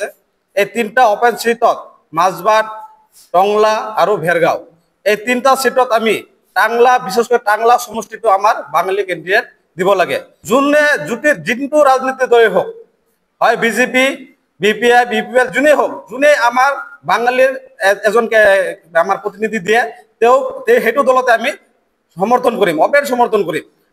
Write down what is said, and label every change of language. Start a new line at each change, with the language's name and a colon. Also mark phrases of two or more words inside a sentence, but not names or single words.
Assamese: এই তিনটা
English: open seatত
Assamese: মাজবাট, টংলা আর ভেরগাঁও, এই তিনটা সিটত আমি টাংলা বিশেষ করে টাংলা সমষ্টিটো আমার বাঙালি ক্যান্ডিডেট দিব লাগে। যোনে যোনটো রাজনীতি দলে হোক, হয় বিজেপি, বিপিআই, বিপিএল যোনে হোক, যোনে আমার বাঙালির এজনকে আমার প্রতিনিধি দিয়ে সেইটো দলতে আমি সমর্থন করিম, ওপেন সমর্থন করিম।